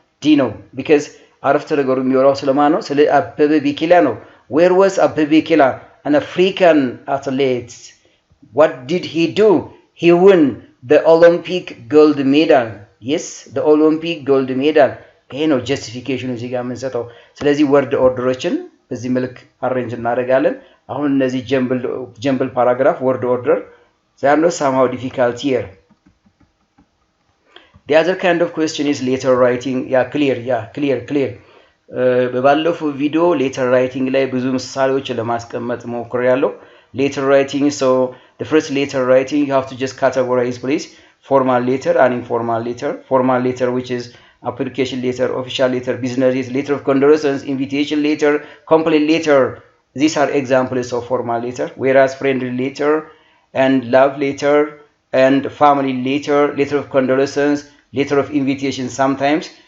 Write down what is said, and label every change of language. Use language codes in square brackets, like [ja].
[am] ዲ ነው። because አረፍተ ነገሩ የሚወራው ስለማን ነው? ስለ አበበ ቢቂላ ነው። [en] where was Abebe Bikila, an African athlete? What did he do? He won the Olympic gold medal. Yes, the Olympic gold medal. [am] ይሄ ነው ጀስቲፊኬሽኑ እዚህ ጋር የምንሰጠው። ስለዚህ ወርድ ኦርደሮችን በዚህ መልክ አሬንጅ እናደርጋለን። አሁን እነዚህ ጀምብል ፓራግራፍ ወርድ ኦርደር [en] they are not somehow difficult here. The other kind of question is letter writing. clear. [am] በባለፈው ቪዲዮ letter writing ላይ ብዙ ምሳሌዎችን ለማስቀመጥ ሞክሬያለሁ. [en] Letter writing, so the first letter writing you have to just categorize, please. Formal letter and informal letter. Formal letter, which is application letter, official letter, business letter, letter of condolence, invitation letter, complaint letter. These are examples of formal letter. Whereas friendly letter and love letter and family letter, letter of condolence, letter of invitation sometimes.